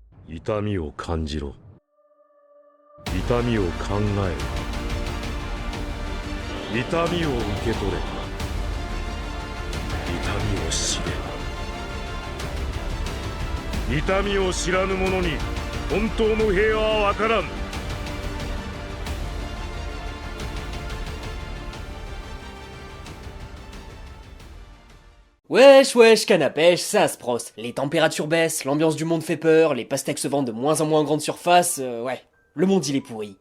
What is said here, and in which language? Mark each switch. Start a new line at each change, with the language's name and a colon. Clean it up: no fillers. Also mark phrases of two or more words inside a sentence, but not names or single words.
Japanese: 痛みを感じろ。痛みを考えろ。痛みを受け取れ。痛みを知れ。痛みを知らぬ者に本当の平和は分からん。
French: Wesh wesh, canne à pêche, ça se prosse. Les températures baissent, l'ambiance du monde fait peur, les pastèques se vendent de moins en moins en grande surface, ouais. Le monde il est pourri.